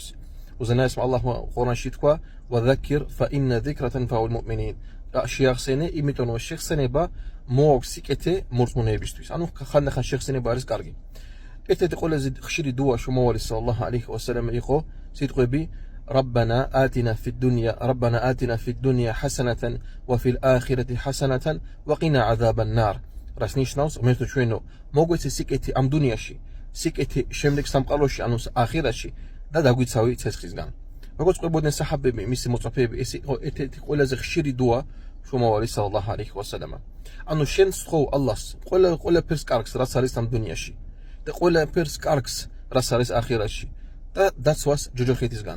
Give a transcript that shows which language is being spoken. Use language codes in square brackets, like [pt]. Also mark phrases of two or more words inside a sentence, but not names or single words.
[ka] უზენაესმა ალლაჰმა ყურანში თქვა: [ar] "وذكر فإن الذكرى تنفع المؤمنين." [ka] შეახსენე, იმიტომ რომ შეხსენება მოაქვს სიკეთე მორწმუნეებისთვის. ანუ ხანდახან შეხსენება არის კარგი. ერთ-ერთი ყველაზე ხშირი დუა შუმავალი [ar] صلى الله عليه وسلم [ka] იყო სიტყვები [ar] ربنا آتنا في الدنيا حسنة وفي الآخرة حسنة وقنا عذاب النار. [ka] რას ნიშნავს? მეთქო ჩვენო, მოგვეცე სიკეთი ამ დუნიაში, სიკეთი შემდეგ სამყაროში, ანუ ახირაში და დაგვიცავი ცეცხლისგან. როგორც ყვებოდნენ საჰაბები, მისი მოწაფეები, ეს იყო ერთ-ერთი ყველაზე ხშირი დუა შუმავალი [ar] صلى الله عليه وسلم. [ka] ანუ შენ სთხოვ ალლას ყველაფერს კარგს, რაც არის ამ დუნიაში და ყველაფერს კარგს, რაც არის ახირაში და დაცვას ჯოჯოხეთისგან.